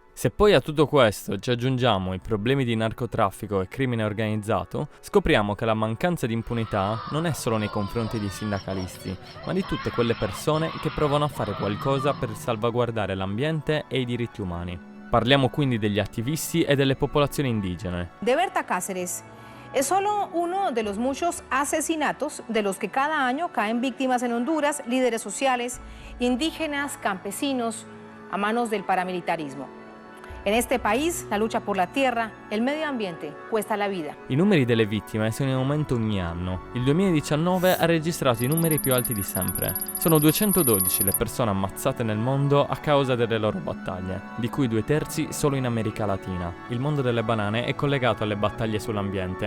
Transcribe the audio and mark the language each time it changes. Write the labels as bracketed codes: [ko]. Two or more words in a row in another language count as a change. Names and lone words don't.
[it] Se poi a tutto questo ci aggiungiamo i problemi di narcotraffico e crimine organizzato, scopriamo che la mancanza di impunità non è solo nei confronti dei sindacalisti, ma di tutte quelle persone che provano a fare qualcosa per salvaguardare l'ambiente e i diritti umani. Parliamo quindi degli attivisti e delle popolazioni indigene. [es] De Berta Cáceres es solo uno de los muchos asesinatos de los que cada año caen víctimas en Honduras, líderes sociales, indígenas, campesinos, a manos del paramilitarismo. En este país, la lucha por la tierra, el medio ambiente, cuesta la vida. [it] I numeri delle vittime sono in aumento ogni anno. Il 2019 ha registrato i numeri più alti di sempre. Sono 212 le persone ammazzate nel mondo a causa delle loro battaglie, di cui 2/3 solo in America Latina. Il mondo delle banane è collegato alle battaglie sull'ambiente.